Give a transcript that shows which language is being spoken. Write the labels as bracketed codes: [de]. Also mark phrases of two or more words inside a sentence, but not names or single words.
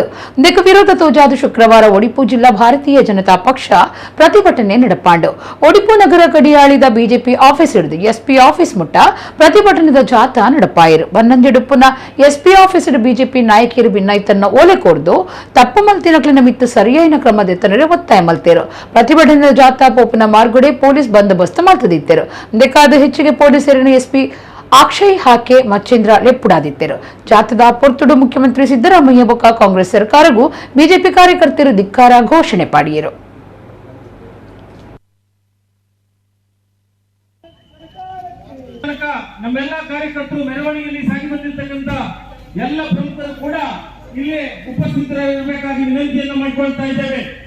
[tcy] ಇದಕ್ಕೆ ವಿರೋಧ ತೋಜಾದ ಶುಕ್ರವಾರ ಒಡಿಪು ಜಿಲ್ಲಾ ಭಾರತೀಯ ಜನತಾ ಪಕ್ಷ ಪ್ರತಿಭಟನೆ ನಡೆಪಾಂಡು ಒಡಿಪು ನಗರ ಗಡಿಯಾಳಿದ ಬಿಜೆಪಿ ಆಫೀಸ್ ಹಿಡಿದು [en] SP office [tcy] ಮುಟ್ಟ ಪ್ರತಿಭಟನೆದ ಜಾಥಾ ನಡೆಪಾಯಿರು ಬನ್ನಂಜೆಡುಪ್ಪುನ [en] SP office [tcy] ಬಿಜೆಪಿ ನಾಯಕಿಯರು ಭಿನ್ನೈತನ್ನ ಓಲೆ ಕೊಡ್ದು ತಪ್ಪು ಮಲ್ತಿನಕ್ಲಿನ ಮಿತ್ತು ಸರಿಯಾದ ಕ್ರಮದೆತ್ತನರೆ ಒತ್ತಾಯ ಮಲ್ತೇರು ಪ್ರತಿಭಟನೆ ಜಾಥಾ ಪೋಪನ ಮಾರ್ಗುಡೆ ಪೊಲೀಸ್ ಬಂದೋಬಸ್ತ್ ಮಾಡ್ತಿದ್ದರು ಬೇಕಾದ ಹೆಚ್ಚಿಗೆ ಪೊಲೀಸರಿನ ಎಸ್ಪಿ ಅಕ್ಷಯ್ ಹಾಕೆ ಮಚ್ಚೇಂದ್ರ ಲೆಪ್ಪುಡಾದಿದ್ದರು ಜಾಥಾದ ಪೊರ್ತುಡು ಮುಖ್ಯಮಂತ್ರಿ ಸಿದ್ದರಾಮಯ್ಯ ಬೊಕ್ಕ ಕಾಂಗ್ರೆಸ್ ಸರ್ಕಾರಗೂ ಬಿಜೆಪಿ ಕಾರ್ಯಕರ್ತರು ಧಿಕ್ಕಾರ ಘೋಷಣೆ ಪಾಡಿಯರು. [kn] ನಮ್ಮೆಲ್ಲ ಕಾರ್ಯಕರ್ತರು ಮೆರವಣಿಗೆಯಲ್ಲಿ ಸಾಗಿ ಬಂದಿರತಕ್ಕಂತ ಎಲ್ಲ ಪ್ರಮುಖರು ಕೂಡ ಇಲ್ಲಿ ಉಪಸ್ಥಿತರಿರಬೇಕಾಗಿ ವಿನಂತಿಯನ್ನು ಮಾಡಿಕೊಳ್ತಾ ಇದ್ದೇವೆ.